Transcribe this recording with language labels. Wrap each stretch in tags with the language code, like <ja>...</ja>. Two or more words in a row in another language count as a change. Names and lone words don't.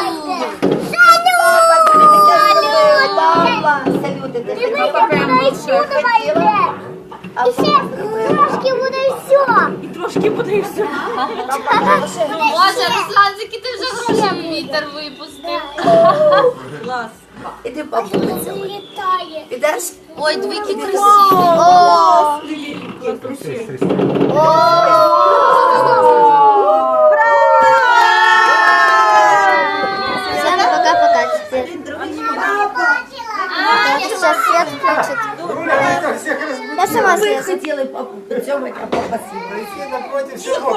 <uk>І ще трошки буде все. І трошки буде і все. Боже, Русланчики, ти вже гроші в вітер випустив. Клас. Іди бабуся. Підеш? Ой, двійки красиві.</uk> <ru>Всем пока-пока теперь. Сейчас свет включит. Я сама свет.</ru> <uk>Хотіли папу поцьомити, а папа сів.</uk>